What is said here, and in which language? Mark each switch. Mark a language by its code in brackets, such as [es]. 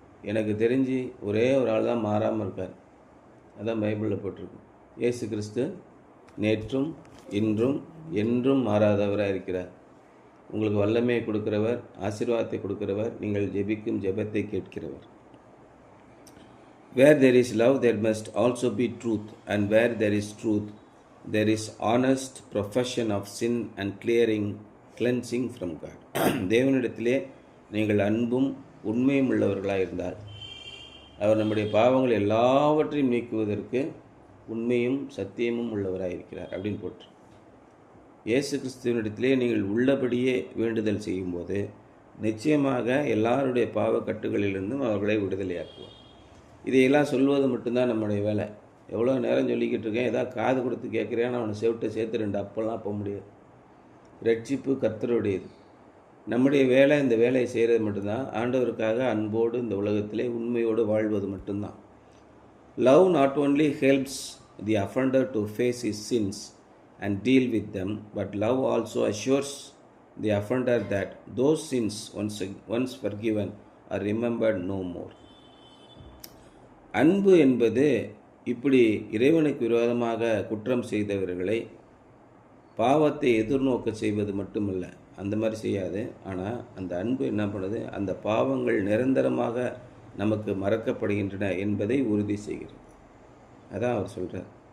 [ta] எனக்கு தெரிஞ்சு ஒரே ஒரு ஆள் தான் மாறாமல் இருக்கார். அதான் பைபிளில் போட்டிருக்கு. இயேசு கிறிஸ்து நேற்றும் இன்றும் என்றும் மாறாதவராக இருக்கிறார். உங்களுக்கு வல்லமையை கொடுக்கிறவர், ஆசீர்வாதத்தை கொடுக்கிறவர், நீங்கள் ஜெபிக்கும் ஜெபத்தை கேட்கிறவர். [en] Where there is love, there must also be truth, and where there is truth, there is honest profession of sin and cleansing from God. [ta] தேவனிடத்திலே நீங்கள் அன்பும் உண்மையும் உள்ளவர்களாக இருந்தால் அவர் நம்முடைய பாவங்கள் எல்லாவற்றையும் நீக்குவதற்கு உண்மையும் சத்தியமும் உள்ளவராக இருக்கிறார் அப்படின்னு போட்டு. இயேசு கிறிஸ்துவனிடத்திலே நீங்கள் உள்ளபடியே வேண்டுதல் செய்யும்போது நிச்சயமாக எல்லாருடைய பாவக்கட்டுகளிலிருந்தும் அவர்களை விடுதலையாக்குவார். இதையெல்லாம் சொல்வது மட்டும்தான் நம்முடைய வேலை. எவ்வளோ நேரம் சொல்லிக்கிட்டு இருக்கேன், ஏதாவது காது கொடுத்து கேட்குறேன், அவனை சேர்த்து 2 அப்பெல்லாம் போக முடியாது. ரட்சிப்பு கர்த்தருடையது. நம்முடைய வேலை இந்த வேலையை செய்கிறது மட்டும்தான். ஆண்டவருக்காக அன்போடு இந்த உலகத்திலே உண்மையோடு வாழ்வது மட்டும்தான். [en] Love not only helps the offender to face his sins and deal with them, but love also assures the offender that those sins once forgiven are remembered no more. [ta] அன்பு என்பது இப்படி இறைவனுக்கு விரோதமாக குற்றம் செய்தவர்களை பாவத்தை எதிர்நோக்க செய்வது மட்டுமல்ல, அந்த மாதிரி செய்யாது. ஆனால் அந்த அன்பு என்ன பண்ணுது, அந்த பாவங்கள் நிரந்தரமாக நமக்கு மறக்கப்படுகின்றன என்பதை உறுதி செய்கிறது. அதான் அவர் சொல்கிறார்.